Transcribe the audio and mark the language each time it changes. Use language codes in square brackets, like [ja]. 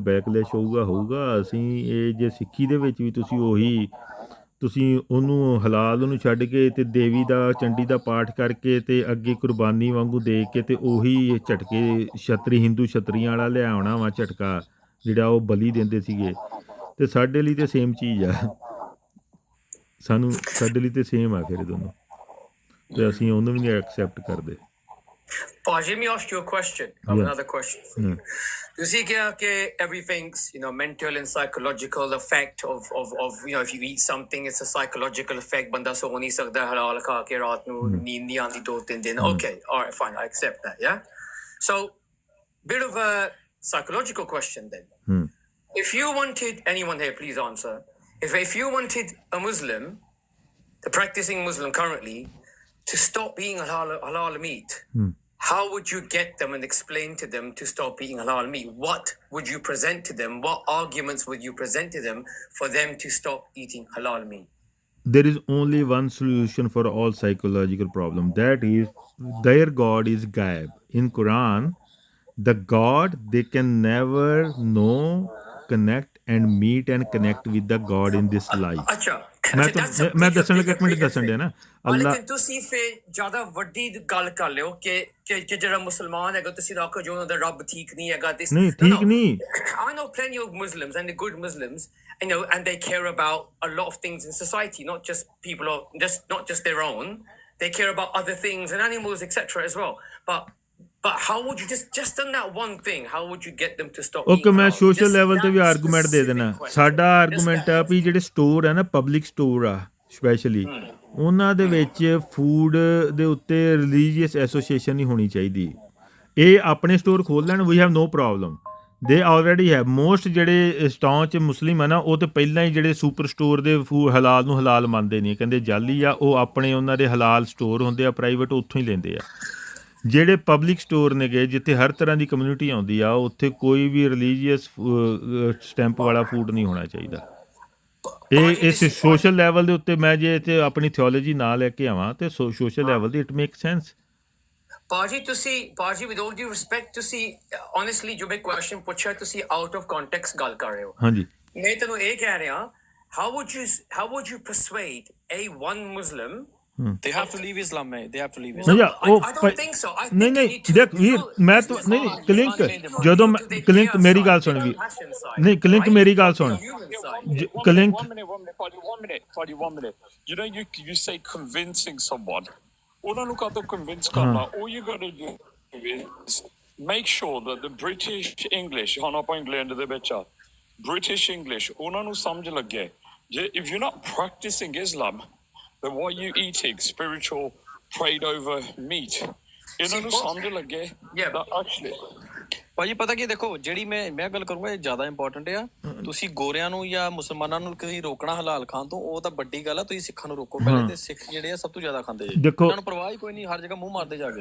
[pa] Backlash ਹੋਊਗਾ। ਅਸੀਂ ਇਹ ਜੇ ਸਿੱਖੀ ਦੇ ਵਿੱਚ ਵੀ ਤੁਸੀਂ ਉਹਨੂੰ ਹਲਾਲ ਉਹਨੂੰ ਛੱਡ ਕੇ ਤੇ ਦੇਵੀ ਦਾ ਚੰਡੀ ਦਾ ਪਾਠ ਕਰਕੇ ਤੇ ਅੱਗੇ ਕੁਰਬਾਨੀ ਵਾਂਗੂ ਦੇ ਕੇ ਤੇ ਉਹੀ ਝਟਕੇ ਹਿੰਦੂ ਛਤਰੀਆਂ ਵਾਲਾ ਲਿਆਉਣਾ ਵਾ ਝਟਕਾ, ਜਿਹੜਾ ਉਹ ਬਲੀ ਦਿੰਦੇ ਸੀਗੇ। ਤੇ ਸਾਡੇ ਲਈ ਤੇ ਸੇਮ ਚੀਜ਼ ਆ, ਸਾਡੇ ਲਈ ਤੇ ਸੇਮ ਆ ਫਿਰ ਦੋਨੋਂ, ਤੇ ਅਸੀਂ ਉਹਨੂੰ ਵੀ ਨਹੀਂ ਐਕਸੈਪਟ ਕਰਦੇ। [en] Paj, let me ask you a question. I have another question for you. You see everything's, mental and psychological effect of if you eat something, it's a psychological effect. [pa] Banda so nahi sakda halal kha ke raat nu neend nahi aandi 2-3 din. [en] Okay, all right, fine, I accept that, yeah? So, bit of a psychological question then. If you wanted, anyone here, please answer. If you wanted a Muslim, the practicing Muslim currently, to stop eating halal meat, how would you get them and explain to them to stop eating halal meat? What would you present to them? What arguments would you present to them for them to stop eating halal meat? There is only one solution for all psychological problems. That is, their God is Gaib. In Quran, the God they can never know, connect and meet and connect with the God in this life. [pa] Acha. ਮੈਂ ਦੱਸਣ ਲੱਗਾ, ਇੱਕ minute ਦੱਸਣ ਡਿਆ ਨਾ। ਅੱਲਾ ਤੁਸੀਂ ਫੇਰ ਜ਼ਿਆਦਾ ਵੱਡੀ ਗੱਲ ਕਰ ਲਿਓ ਕਿ ਜਿਹੜਾ ਮੁਸਲਮਾਨ ਹੈਗਾ ਤੁਸੀਂ ਆਖੋ ਜੋ ਉਹਨਾਂ ਦਾ ਰੱਬ ਠੀਕ ਨਹੀਂ ਹੈਗਾ। ਨਹੀਂ, ਠੀਕ ਨਹੀਂ। [en] I know plenty of Muslims and the good Muslims, and they care about a lot of things in society, not just people, not just their own. They care about other things and animals, etc. as well. But how would you just on that one thing, how would you get them to stop eating? [pa] ਮੈਂ social level ਤੇ ਵੀ argument ਦੇ ਦੇਣਾ। ਸਾਡਾ argument ਆ ਵੀ ਜਿਹੜੇ store ਆ ਨਾ, public store ਆ ਸਪੈਸ਼ਲੀ, ਉਹਨਾਂ ਦੇ ਵਿੱਚ ਫੂਡ ਦੇ ਉੱਤੇ [en] religious association [pa] ਨਹੀਂ ਹੋਣੀ ਚਾਹੀਦੀ। ਇਹ ਆਪਣੇ ਸਟੋਰ ਖੋਲ ਲੈਣ, [en] We have no problem, they already have. [pa] ਮੋਸਟ ਜਿਹੜੇ ਸਟੋਰ 'ਚ ਮੁਸਲਿਮ ਆ ਨਾ, ਉਹ ਤਾਂ ਪਹਿਲਾਂ ਹੀ ਜਿਹੜੇ ਸੁਪਰ ਸਟੋਰ ਦੇ ਹਲਾਲ ਨੂੰ ਹਲਾਲ ਮੰਨਦੇ ਨਹੀਂ, ਕਹਿੰਦੇ ਜਾਲੀ ਆ। ਉਹ ਆਪਣੇ ਉਹਨਾਂ ਦੇ ਹਲਾਲ ਸਟੋਰ ਹੁੰਦੇ ਆ ਪ੍ਰਾਈਵੇਟ, ਉੱਥੋਂ ਹੀ ਲੈਂਦੇ ਆ। ਜਿਹੜੇ ਪਬਲਿਕ ਸਟੋਰ ਨੇਗੇ ਜਿੱਥੇ ਹਰ ਤਰ੍ਹਾਂ ਦੀ ਕਮਿਊਨਿਟੀ ਆਉਂਦੀ ਆ, ਉੱਥੇ ਕੋਈ ਵੀ [en] religious stamp [pa] ਵਾਲਾ ਫੂਡ ਨਹੀਂ ਹੋਣਾ ਚਾਹੀਦਾ। ਇਹ ਇਸ ਸੋਸ਼ਲ ਲੈਵਲ ਦੇ ਉੱਤੇ ਮੈਂ ਜੇ ਤੇ ਆਪਣੀ ਥਿਓਲੋਜੀ ਨਾ ਲੈ ਕੇ ਆਵਾਂ ਤੇ ਸੋਸ਼ਲ ਲੈਵਲ ਤੇ [en] It make sense. [pa] Paji, [en] with all due respect, honestly, [pa] ਜੋ ਮੈਂ ਕੁਐਸਚਨ ਪੁੱਛਿਆ ਤੁਸੀਂ [en] out of context [pa] ਗੱਲ ਕਰ ਰਹੇ ਹੋ। ਹਾਂਜੀ, ਮੈਂ ਤੁਹਾਨੂੰ ਇਹ ਕਹਿ ਰਿਹਾ, [en] how would you persuade a one Muslim? They have to leave Islam, mate. They have to leave Islam. Islam. I don't think so. I think [pa] ਨਹੀਂ ਦੇਖ ਵੀਰ, ਮੈਂ ਤਾਂ ਨਹੀਂ ਕਲਿੰਕ, ਜਦੋਂ ਕਲਿੰਕ ਮੇਰੀ ਗੱਲ ਸੁਣ ਵੀਰ, ਨਹੀਂ ਕਲਿੰਕ ਮੇਰੀ ਗੱਲ ਸੁਣ ਕਲਿੰਕ। [en] One minute. You say convincing someone. [pa] ਉਹਨਾਂ ਨੂੰ ਕਾਹਤੋਂ convince ਕਰਨਾ? [en] All you got to do is make sure that the British English, [pa] ਹੁਣ ਆਪਾਂ ਇੰਗਲੈਂਡ ਦੇ ਵਿੱਚ ਆ, [en] British English [pa] ਉਹਨਾਂ ਨੂੰ ਸਮਝ ਲੱਗੇ। [en] If you're not practicing Islam, then what are you eating? Spiritual prayed over meat. [pa] ਇਹਨਾਂ ਨੂੰ ਸਮਝ ਲੱਗੇ [en] that actually [pa] ਭਾਜੀ ਪਤਾ ਕੀ ਦੇਖੋ ਜਿਹੜੀ ਮੈਂ ਗੱਲ ਕਰੂੰਗਾ ਇਹ ਜ਼ਿਆਦਾ ਇੰਪੋਰਟੈਂਟ ਆ ਤੁਸੀਂ ਗੋਰਿਆਂ ਨੂੰ ਜਾਂ ਮੁਸਲਮਾਨਾਂ ਨੂੰ ਕਦੀ ਰੋਕਣਾ ਹਲਾਲ ਖਾਣ ਤੋਂ ਉਹ ਤਾਂ ਵੱਡੀ ਗੱਲ ਆ ਤੁਸੀਂ ਸਿੱਖਾਂ ਨੂੰ ਰੋਕੋ ਪਹਿਲੇ ਤੇ ਸਿੱਖ ਜਿਹੜੇ ਆ ਸਭ ਤੋਂ ਜ਼ਿਆਦਾ ਖਾਂਦੇ ਜੀ ਇਹਨਾਂ ਨੂੰ ਪਰਵਾਹ ਹੀ ਕੋਈ ਨਹੀਂ ਹਰ ਜਗ੍ਹਾ ਮੂੰਹ ਮਾਰਦੇ ਜਾ ਕੇ